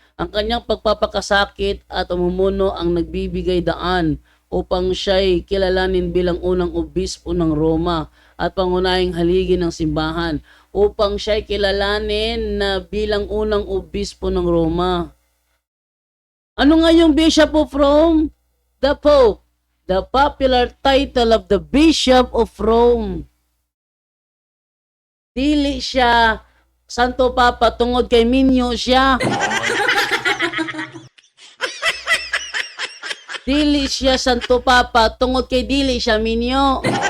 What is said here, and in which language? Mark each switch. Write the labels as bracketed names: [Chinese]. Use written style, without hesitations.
[Filipino] Ang kanyang pagpapakasakit at umumuno ang nagbibigay daan upang siya'y kilalanin bilang unang obispo ng Roma at pangunahing haligi ng simbahan, upang siya'y kilalanin na bilang unang obispo ng Roma. Ano nga yung [English] Bishop of Rome? The Pope. The popular title of the Bishop of Rome. [Cebuano] Dili siya Santo Papa tungod kay Minyo siya. Dili siya Santo Papa tungod kay dili siya Minyo.